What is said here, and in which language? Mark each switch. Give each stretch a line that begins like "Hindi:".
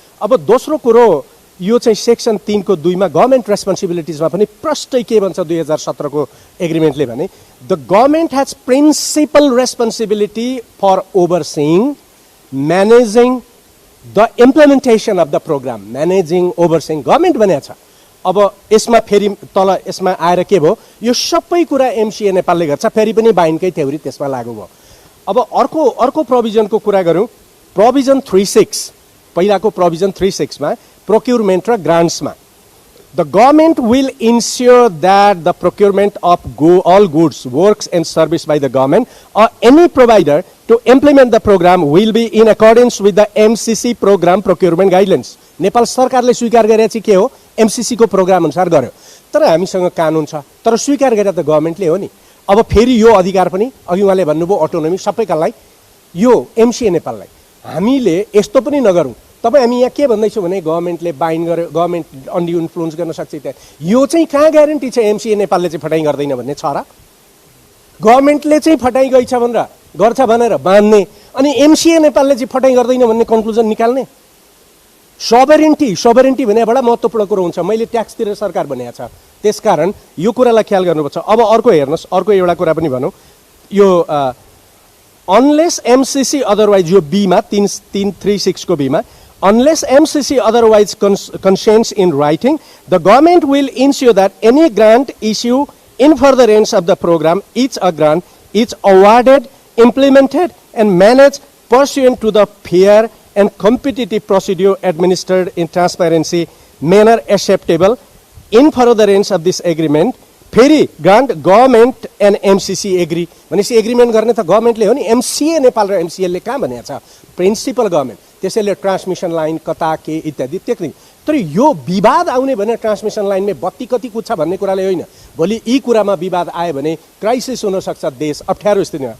Nepali: अब दोस्रो कुरो यो चाहिँ सेक्सन 3 को 2 मा गभर्मेन्ट रेस्पोन्सिबिलिटिजमा पनि प्रष्टै के भन्छ 2017 को एग्रिमेन्टले भने
English: The government has principal responsibility for overseeing managing the implementation of the program.
Nepali: Managing ओभरसिइङ government भनेको छ। अब यसमा फेरि तल यसमा आएर के भयो, यो सबै कुरा एमसिए नेपालले गर्छ, फेरि पनि बाइनकै थ्योरी त्यसमा लागू भयो। अब अर्को प्रोभिजनको कुरा गरौँ, प्रोभिजन 36 पहिलाको प्रोभिजन 36 मा प्रोक्युरमेन्ट र ग्रान्ट्समा
English: The government will ensure that the procurement of all goods, works and service by the government or any provider to implement the program will be in accordance with the MCC program procurement guidelines।
Nepali: Nepal सरकारले स्वीकार गरेको चाहिँ के हो, MCC को programme अनुसार गर्यो। तर हामीसँग कानुन छ, तर स्वीकार गरेर त गभर्मेन्टले हो नि। अब फेरि यो अधिकार पनि अघि उहाँले भन्नुभयो अटोनोमी सबैकालाई यो एमसिए नेपाललाई। हामीले यस्तो पनि नगरौँ, तपाईँ हामी यहाँ के भन्दैछौँ भने गभर्मेन्टले बाइन्ड गर्यो, गभर्मेन्ट अन्डी इन्फ्लुएन्स गर्न सक्छ त्यहाँ, यो चाहिँ कहाँ ग्यारेन्टी छ एमसिए नेपालले चाहिँ फटाइ गर्दैन भन्ने छ र? गभर्मेन्टले चाहिँ फटाइ गइछ भनेर गर्छ भनेर बाँध्ने अनि एमसिए नेपालले चाहिँ फटाइ गर्दैन भन्ने कन्क्लुजन निकाल्ने? सोभरेन्टी भने बडा महत्त्वपूर्ण कुरो हुन्छ। मैले ट्याक्स तिरेर सरकार भनेको छ, त्यसकारण यो कुरालाई ख्याल गर्नुपर्छ। अब अर्को हेर्नुहोस्, अर्को एउटा कुरा पनि भनौँ, यो अनलेस एमसिसी अदरवाइज, यो बीमा 336 को बीमा
English: unless MCC otherwise consents in writing, the government will ensure that any grant issue in furtherance of the program, each awarded, implemented and managed pursuant to the fair and competitive procedure administered in transparency manner acceptable in furtherance of this agreement।
Nepali: फेरि grant government and MCC agree भनेपछि agreement गर्ने त गभर्मेन्टले हो नि, MCA Nepal र एमसिएलले कहाँ भनेको छ प्रिन्सिपल गभर्मेन्ट, त्यसैले ट्रान्समिसन लाइन कता के इत्यादि त्यति। तर यो विवाद आउने भने ट्रान्समिसन लाइनमा बत्ती कति कुद्छ भन्ने कुराले होइन, भोलि यी कुरामा विवाद आयो भने क्राइसिस हुनसक्छ, देश अप्ठ्यारो स्थितिमा।